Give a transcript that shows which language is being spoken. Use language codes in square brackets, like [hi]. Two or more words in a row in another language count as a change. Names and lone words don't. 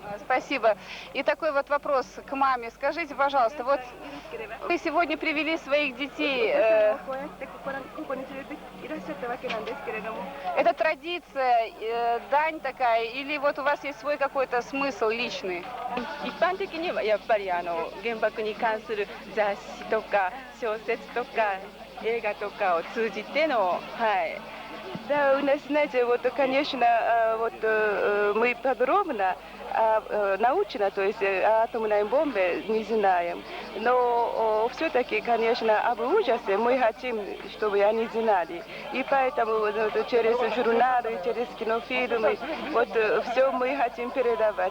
[ru] Спасибо. И такой вот вопрос к маме. Скажите, пожалуйста, вот вы сегодня привели своих детей. Это традиция, дань такая, или вот у вас есть свой какой-то смысл личный? [ja] 一般的にはやっぱり原爆に関する雑誌とか小説とか映画とかを通じての、はい。 [ru] Да, у нас, знаете, вот, конечно, вот мы подробно научно, то есть о атомной бомбе не знаем, но все-таки, конечно, об ужасе мы хотим, чтобы они знали. И поэтому вот, через журналы, через кинофильмы, вот все мы хотим передавать.